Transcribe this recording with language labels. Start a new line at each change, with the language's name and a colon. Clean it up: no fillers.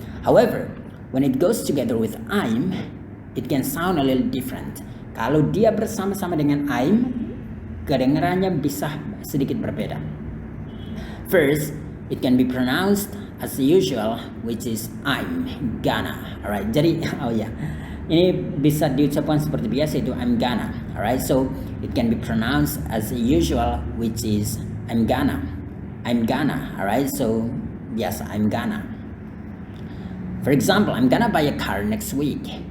English: However, when it goes together with I'm, it can sound a little different.
Indonesian: Kalau dia bersama-sama dengan I'm, kedengarannya bisa sedikit berbeda.
English: First, it can be pronounced as usual, which is I'm gonna. Alright, jadi
Indonesian: ini bisa diucapkan seperti biasa, itu
English: I'm gonna. Alright, so it can be pronounced as usual, which is I'm gonna. Alright, so biasa I'm gonna. For example, I'm gonna buy a car next week.